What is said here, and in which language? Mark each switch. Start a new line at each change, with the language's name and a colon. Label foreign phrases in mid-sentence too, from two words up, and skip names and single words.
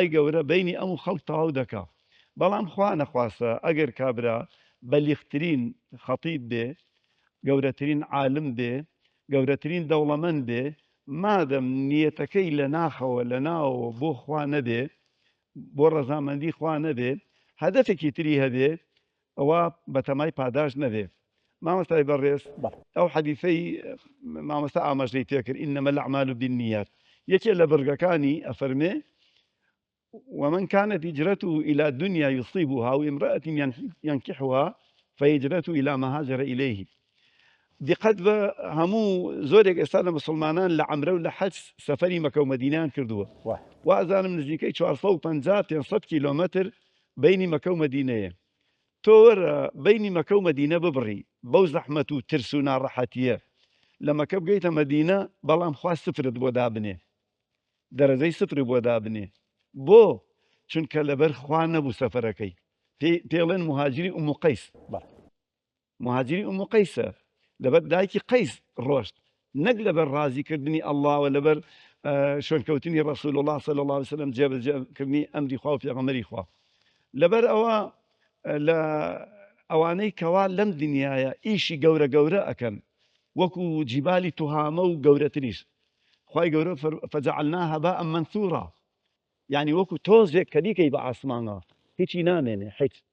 Central Kurdish: گەورە بینی ئەم خەڵک تەواو دەکا بەڵام خوا نەخواسە ئەگەر کابرا بەلیخترین خەتیب بێ گەورەترین عالم بێ گەورەترین دەوڵەمەند بێ مادەم نیەتەکەی لە ناخەوە لە ناوەوە بۆ خوا نەبێ بۆ ڕەزامەندی خوا نەبێ هەدەفێکی تری هەبێ ئەوە بەتەمای پاداش نەبێ مامۆستای بەڕێز ئەو حەدیثەی مامۆستا ئاماژەی پێکرد
Arabic: ئینەمە الأعمال بالنیات
Central Kurdish: یەکێ لە بڕگەکانی ئەفەرمێ
Arabic: ومن كانت هجرته إلى دنيا يصيبها وامرأة ينكحها فهجرته إلى ما هاجر إليه
Central Kurdish: دقت بە هەموو زۆرێک ئێستا لە مسلمانان لە عەمرە و لە حەج سەفەری مەکە و مەدینەیان کردووە وازانم نزیکەی 450 کیلۆمەتر بینی مەکە و مەدینەیە تۆ وەرە بینی مەکە و مەدینە ببڕی بەو زەحمەت و ترس و ناڕەحەتیە لە مەکە بگەیتە مەدینە بەڵام خوا سفرت بۆ دابنێ دەرەجەی سفری بۆ دابنێ بۆ چونکە لەبەر خوا نەبوو سەفەرەکەی پێڵێن مهاجری ئوم قەیس مهاجری ئوم قەیسە لەبەر دایکی قەیس ڕۆشت نەک لەبەر ڕازیکردنی ئەڵڵاوە لەبەر شوێنکەوتنی
Arabic: ڕەسوول الله صلی الله عليه وسلم
Central Kurdish: جێبەجێکردنی ئەمری خوا و پێغەمبەری خوا لەبەر ئەوە لە ئەوانەی کەوا لەم دنیاە ئیشی گەورە گەورە ئەکەن وەکو جیبالی توهامە و گەورەتریش خوای گەورە
Arabic: فەجەعەلناها هەباء منثورا
Central Kurdish: یعنی وەکو تۆزێک کە دیکەی بە ئاسمانەوە هیچی نامێنێ هیچ